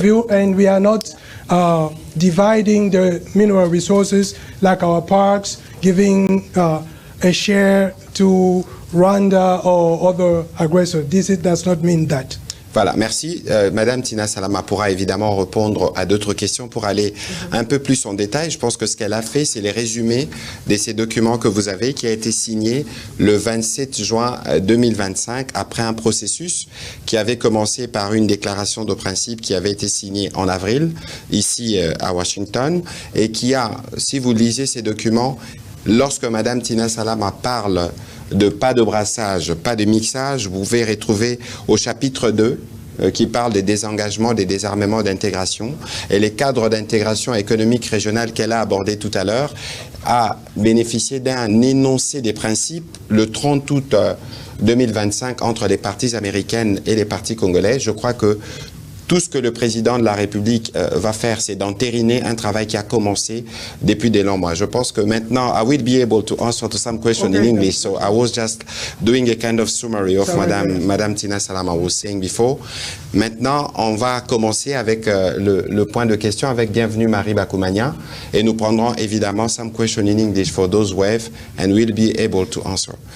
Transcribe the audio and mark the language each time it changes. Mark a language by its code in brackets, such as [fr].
[en] And we are not dividing the mineral resources like our parks, giving a share to Rwanda or other aggressors. This does not mean that. [fr] Voilà, merci. Madame Tina Salama pourra évidemment répondre à d'autres questions pour aller un peu plus en détail. Je pense que ce qu'elle a fait, c'est les résumés de ces documents que vous avez, qui a été signé le 27 juin 2025, après un processus qui avait commencé par une déclaration de principe qui avait été signée en avril, ici à Washington, et qui a, si vous lisez ces documents, lorsque Madame Tina Salama parle de pas de brassage, pas de mixage, vous pouvez retrouver au chapitre 2 qui parle des désengagements, des désarmements d'intégration, et les cadres d'intégration économique régionale qu'elle a abordé tout à l'heure a bénéficié d'un énoncé des principes le 30 août 2025 entre les parties américaines et les parties congolaises. Je crois que tout ce que le président de la République va faire, c'est d'entériner un travail qui a commencé depuis des longs mois. Je pense que maintenant, [en] I will be able to answer to some questions in English. So I was just doing a kind of summary of Madame Tina Salama was saying before. [fr] Maintenant, on va commencer avec le point de question avec Bienvenue Marie Bakoumania. Et nous prendrons évidemment [en] some questions in English for those who have and we'll be able to answer.